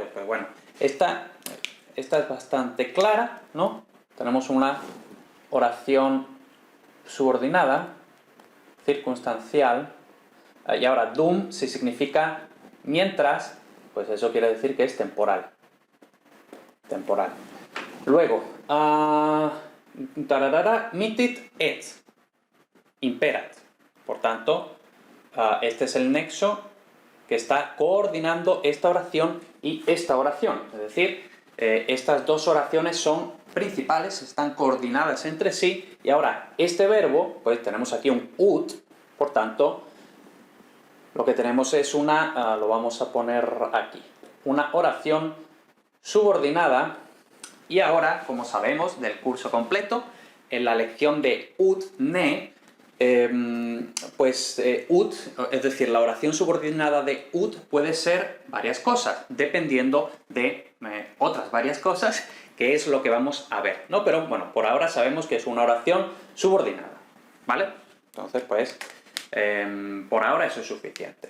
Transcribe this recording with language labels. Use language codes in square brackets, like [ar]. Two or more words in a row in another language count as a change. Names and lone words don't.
[es] Pues bueno, esta es bastante clara, ¿no? Tenemos una oración subordinada, circunstancial, y ahora dum, si significa mientras, pues eso quiere decir que es temporal. Luego, [la] mittit et, imperat. [es] Por tanto, este es el nexo que está coordinando esta oración y esta oración. Es decir, estas dos oraciones son principales, están coordinadas entre sí, y ahora este verbo, pues tenemos aquí un ut, por tanto, lo que tenemos es una, lo vamos a poner aquí, una oración subordinada. Y ahora, como sabemos del curso completo, en la lección de [la] ut ne, [es] ut, es decir, la oración subordinada de ut puede ser varias cosas, dependiendo de otras varias cosas, que es lo que vamos a ver, ¿no? Pero bueno, por ahora sabemos que es una oración subordinada, ¿vale? Entonces, pues, por ahora eso es suficiente.